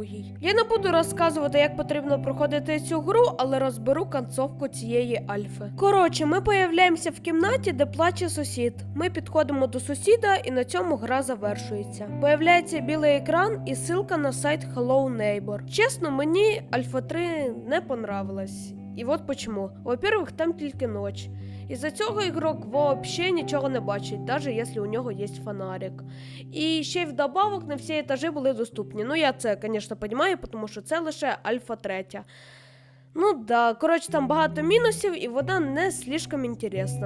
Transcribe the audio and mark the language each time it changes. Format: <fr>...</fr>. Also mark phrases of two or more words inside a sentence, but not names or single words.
<uk>Я не буду розказувати, як потрібно проходити цю гру, але розберу концовку цієї Альфи. Коротше, ми появляємося в кімнаті, де плаче сусід. Ми підходимо до сусіда, і на цьому гра завершується. Появляється білий екран і ссылка на сайт Hello Neighbor. Чесно, мені Альфа 3 не понравилась. І от</uk> <ru>почему. Во-первых,</ru> <uk>там тільки ніч. Із-за цього ігрок вообще нічого не бачить, навіть якщо у нього є фонарик. І ще й вдобавок не всі етажі були доступні. Ну я це, звісно, розумію, тому що це лише Альфа 3. Ну да, коротше, там багато мінусів, і вона не слишком інтересна.</uk>